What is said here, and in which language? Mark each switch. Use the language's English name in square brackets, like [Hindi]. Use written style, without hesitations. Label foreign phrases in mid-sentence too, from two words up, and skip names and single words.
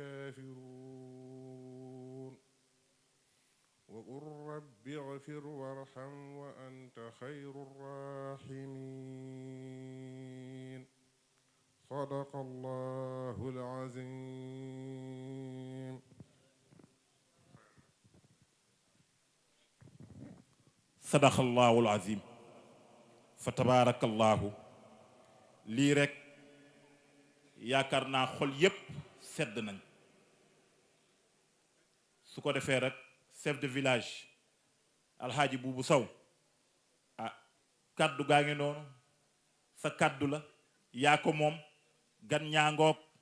[Arabic] الكافرون وقل رب اغفر وارحم وأنت خير الراحمين صدق الله العظيم صدق الله العظيم فتبارك الله [Wolof] lii rek yaakaar naa xol yépp sedd nañ su ko defee rek [French] chef de village [Wolof] alxaaji buubu saw ah kaddu gaa ngi noonu sa kaddu la yaa ko moom gan ñaangoog